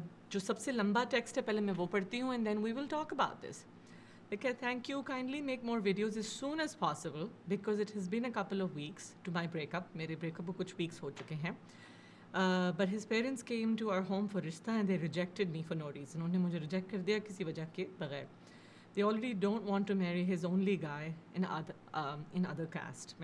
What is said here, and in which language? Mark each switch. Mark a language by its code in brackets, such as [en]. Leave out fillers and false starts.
[ur] جو سب سے لمبا ٹیکسٹ ہے پہلے میں وہ پڑھتی ہوں [en] And then we will talk about this. [ur] دیکھیے، [en] Thank you, kindly make more videos as soon as possible because it has been a couple of weeks to my breakup. [ur] میرے بریک اپ کو کچھ ویکس ہو چکے ہیں. [en] But his parents came to our home for رشتہ and they rejected me for no reason. [ur] انہوں نے مجھے reject کر دیا کسی وجہ کے بغیر. [en] They already don't want to marry his only guy in other caste.